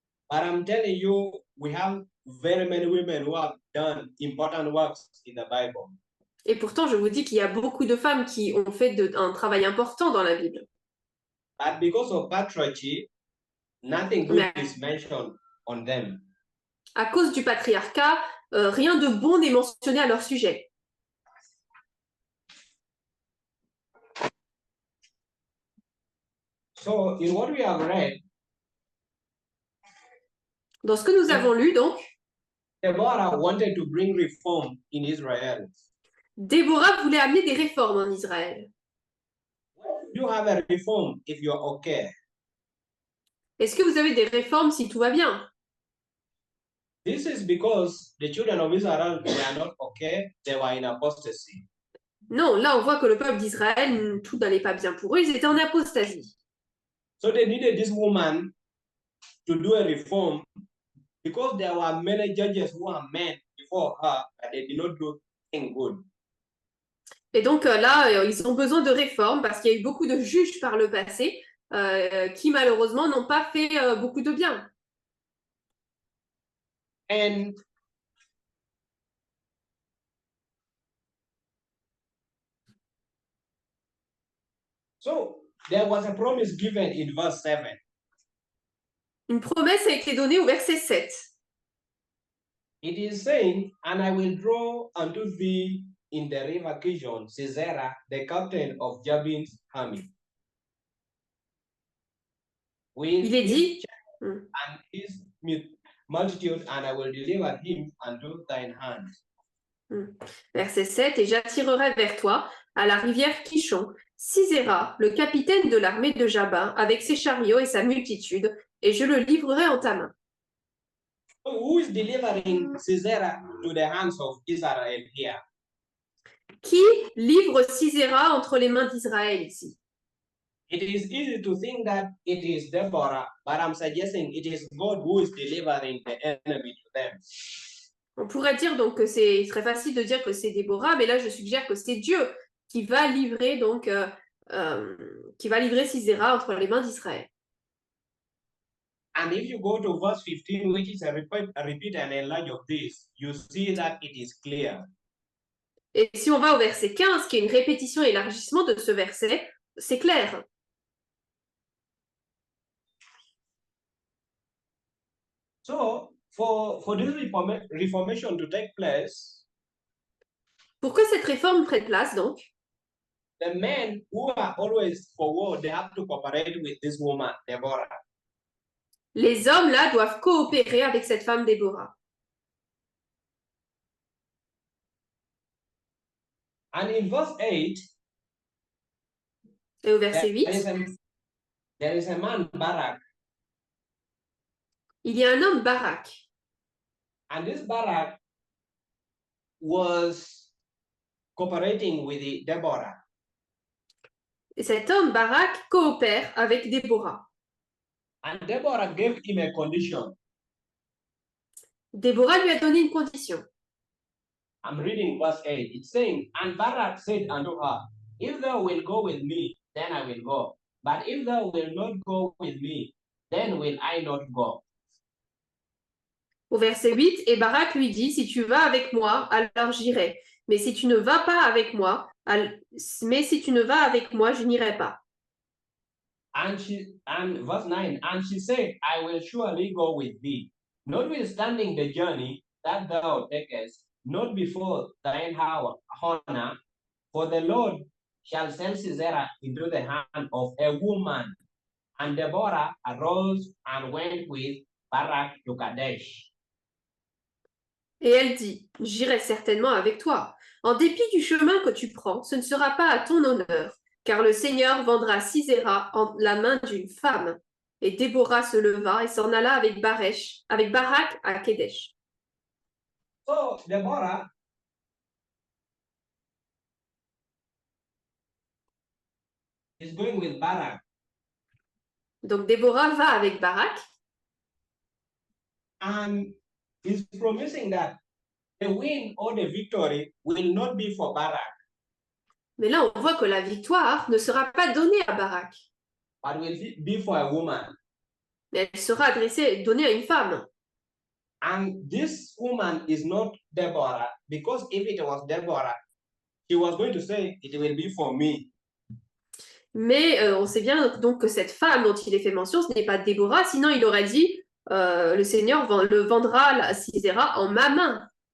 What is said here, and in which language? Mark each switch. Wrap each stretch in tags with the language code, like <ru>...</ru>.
<en>But I'm telling you, we have very many women who have done important works in the Bible.</en> <fr>Et pourtant, je vous dis qu'il y a beaucoup de femmes qui ont fait un travail important dans la Bible.</fr> <en>But because of patriarchy, nothing good</en> <fr>Mais</fr> <en>is mentioned on them.</en> <fr>à cause du patriarcat, rien de bon n'est mentionné à leur sujet.</fr> <en>So in what we have read,</en> <fr>Dans ce que nous avons lu, donc,</fr> <en>Deborah wanted to bring reform in Israel.</en> <fr>Déborah voulait amener des réformes en Israël.</fr> <en>You have a reform if you're okay.</en> <fr>Est-ce que vous avez des réformes si tout va bien?</fr> <en>This is because the children of Israel were not okay, they were in apostasy.</en> <fr>Non, là, on voit que le peuple d'Israël, tout n'allait pas bien pour eux, ils étaient en apostasie.</fr> <en>So they needed this woman to do a reform because there were many judges who were men before her, but they did not do anything good.</en> <fr>Et donc là, ils ont besoin de réformes parce qu'il y a eu beaucoup de juges par le passé qui, malheureusement, n'ont pas fait beaucoup de bien.</fr> <en>And so there was a promise given in verse 7.</en> <fr>Une promesse a été donnée au verset 7.</fr> <en>It is saying, and I will draw unto thee in the river Kishon, Sisera, the captain of Jabin's army. With</en> <fr>Il est</fr> <en>his</en> <fr>dit,</fr> <en>chariot and his multitude, and I will deliver him unto thine hand.</en> <fr>verset 7, et j'attirerai vers toi, à la rivière Kishon, Sisera, le capitaine de l'armée de Jabin, avec ses chariots et sa multitude, et je le livrerai en ta main.</fr> <en>So who is delivering Sisera to the hands of Israel here?</en> <fr>Qui livre Sisera entre les mains d'Israël ici?</fr> <en>It is easy to think that it is Deborah, but I'm suggesting it is God who is delivering the enemy to them.</en> <fr>On pourrait dire donc que il serait facile de dire que c'est Déborah, mais là je suggère que c'est Dieu qui va livrer donc Sisera entre les mains d'Israël.</fr> <en>And if you go to verse 15, which is a repeat and enlarge of this, you see that it is clear.</en> <fr>Et si on va au verset 15, qui est une répétition et élargissement de ce verset, c'est clair.</fr> <en>So for this reformation to take place,</en> <fr>Pour que cette réforme prenne place, donc,</fr> <en>the men who are always for war, they have to cooperate with this woman, Deborah.</en> <fr>les hommes là doivent coopérer avec cette femme Déborah.</fr> <en>And in verse 8,</en> <fr>Et au verset 8,</fr> <en>there is a man, Barak.</en> <fr>il y a un homme Barak.</fr> <en>And this Barak was cooperating with the Deborah.</en> <fr>Et cet homme Barak coopère avec Déborah.</fr> <en>And Deborah gave him a condition.</en> <fr>Déborah lui a donné une condition.</fr> <en>I'm reading verse 8. It's saying, and Barak said unto her, if thou wilt go with me, then I will go. But if thou wilt not go with me, then will I not go.</en> <fr>Au verset 8, et Barak lui dit, si tu vas avec moi, alors j'irai. Mais si tu ne vas pas avec moi, je n'irai pas.</fr> <en>And verse 9, and she said, I will surely go with thee, notwithstanding the journey that thou takest, not before thine honor, for the Lord shall sell Sisera into the hand of a woman. And Deborah arose and went with Barak to Kadesh.</en> <fr>Et elle dit, j'irai certainement avec toi. En dépit du chemin que tu prends, ce ne sera pas à ton honneur, car le Seigneur vendra Sisera en la main d'une femme. Et Déborah se leva et s'en alla avec Barak à Kedesh.</fr> <en>So Deborah is going with Barak.</en> <fr>Donc Déborah va avec Barak</fr> <en>And he's promising that the win or the victory will not be for Barak,</en> <fr>mais là on voit que la victoire ne sera pas donnée à Barak,</fr> <en>but will be for a woman.</en> <fr>mais elle sera donnée à une femme.</fr> <en>And this woman is not Deborah, because if it was Deborah, she was going to say, it will be for me.</en> <fr>Mais on sait bien donc que cette femme dont il est fait mention, ce n'est pas Déborah, sinon il aurait dit le Seigneur le vendra à Sisera en ma main.</fr>